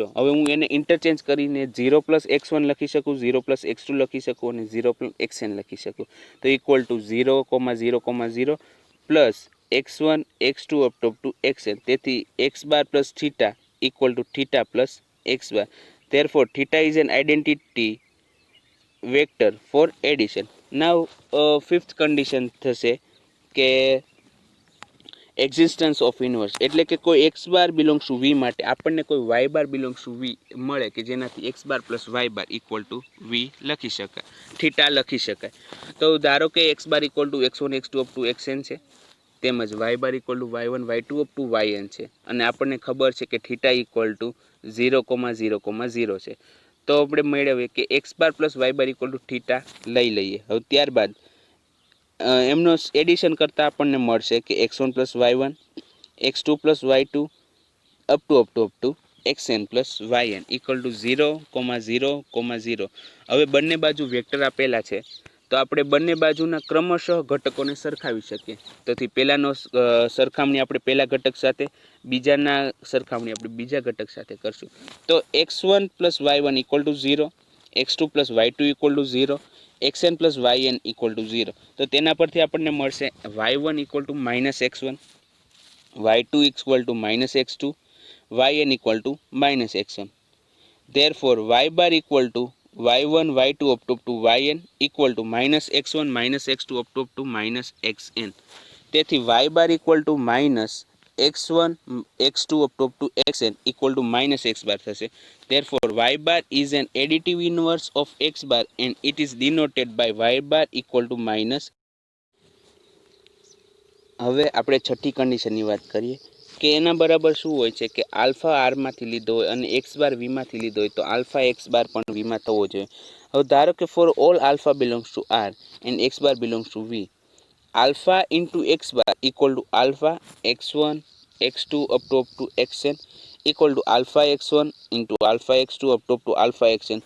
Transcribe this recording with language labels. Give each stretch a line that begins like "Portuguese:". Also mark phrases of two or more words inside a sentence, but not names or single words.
Gujarati: હવે હું એને ઇન્ટરચેન્જ કરીને 0 x1 લખી શકું, 0 x2 લખી શકું અને 0 xn લખી શકું.
English: તો equal to 0,0,0 plus x1 x2 up to xn. તેથી x bar plus theta equal to theta plus x bar. Therefore, theta is an identity vector for addition. Now, fifth condition
Gujarati: થશે કે
English: existence of inverse,
Gujarati: એટલે કે કોઈ
English: x bar belongs to V
Gujarati: માટે આપણને કોઈ
English: y bar belongs to V
Gujarati: મળે કે જેનાથી
English: x bar plus y bar equal to V
Gujarati: લખી શકાય, થીટા લખી શકાય. તો ધારો કે
English: x bar equal to x1 x2 up to xn
Gujarati: છે, તેમજ
English: y bar equal to y1 y2 up to yn
Gujarati: છે, અને આપણને ખબર છે કે
English: theta equal to 0,0,0
Gujarati: છે. તો આપણે મેળવીએ કે
English: x bar plus y bar equal to theta
Gujarati: લઈ લઈએ. હવે ત્યારબાદ એમનો એડિશન કરતાં આપણને મળશે કે
English: x1 y1 x2 y2 up to xn yn equal to 0,0,0.
Gujarati: હવે બંને બાજુ વેક્ટર આપેલા છે તો આપણે બંને બાજુના ક્રમશઃ ઘટકોને સરખાવી શકીએ. તેથી પહેલાનો સરખામણી આપણે પહેલા ઘટક સાથે, બીજાના સરખામણી આપણે બીજા ઘટક સાથે કરશું.
English: તો x1 y1 equal to 0, x2 y2 equal to 0, xn yn equal to 0.
Gujarati: તો તેના પરથી આપણને મળશે
English: y1 equal to minus x1, y2 equal to minus x2, yn equal to minus x1. Therefore, y bar equal to y1 y2 up to yn equal to minus x1 minus x2 up to minus xn. તેથી y bar equal to minus x1 x2 up to xn equal to minus x bar થશે. Therefore, y bar is an additive inverse of x bar and it is denoted by y bar equal to minus.
Gujarati: હવે આપણે છઠ્ઠી કન્ડિશનની વાત કરીએ કે એના બરાબર શું હોય છે કે આલ્ફા આરમાંથી લીધો હોય અને એક્સ બાર વીમાંથી લીધો હોય તો આલ્ફા એક્સ બાર પણ વીમાં થવો જોઈએ. હવે ધારો કે
English: for all alpha belongs to R and x bar belongs to V, alpha into x bar equal to alpha x1 x2 up to xn equal to alpha x1 into alpha x2 up to alpha xn.